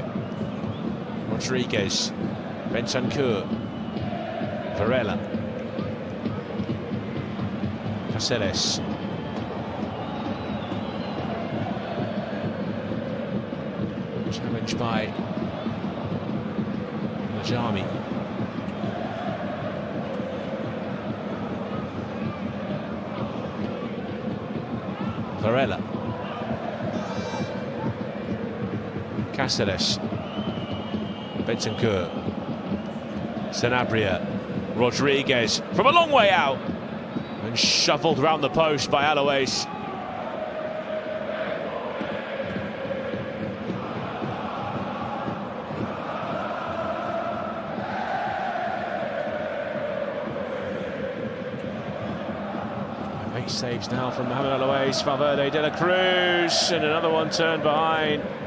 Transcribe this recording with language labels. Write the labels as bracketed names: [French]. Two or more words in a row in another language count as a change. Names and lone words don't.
[English] Rodriguez. Bentancur. Varela. Cáceres. Challenged by Najami. Varela. Cáceres. Bentancur. Sanabria. Rodriguez from a long way out and shuffled round the post by Alois. Eight saves now from Mohamed Alois, Valverde, De La Cruz, and another one turned behind.